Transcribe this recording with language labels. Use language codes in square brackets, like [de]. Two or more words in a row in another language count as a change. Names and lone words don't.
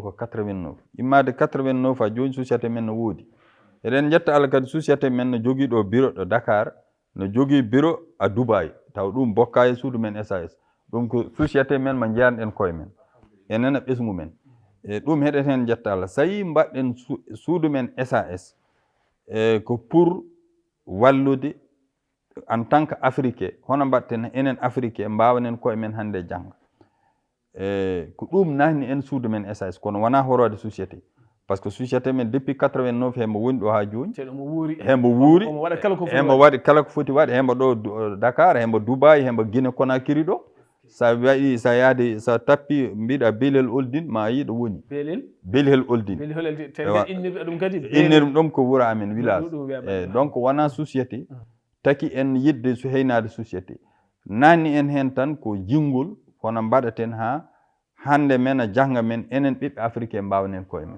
[ff] ko 89 immade 89 ha joni société men no woodi eɗen jetta Allah kadi société men no jogui ɗo bureau ɗo Dakar no jogui bureau a Dubai taw ɗum bokka e suudu men SAS ɗum ko société men mo jiyanɗen koye men enen e ɓesgu men e ɗum heɗen hen jetta Allah so yi mbaɗɗen suudu men SAS ko pour wallude [fr] en tant que africain [ff] hono mbatten enen africain mbawnen koye men hande janga ko ɗum nahni en suudu men SAS kono wona horode société [fr] par ce que société [ff] men depuis 89 hembo woni ɗo ha joni hembo wuuri hembo waɗi kala ko foti waɗe hembo ɗo Dakar hembo Dubai hembo Guinée Conakry ɗo sa waɗi sa yaade sa tappi mbiɗa Belel Oldin ma yi ɗo woni Belel Oldin innirɗum ɗum ko wuuro amen [fr] village donc [ff] wona société taki en yidde so heynade société nanni en hen tan ko jingol hono mbaɗaten ha hande men a janga men enen ɓiɓɓe africain mbawnen koye men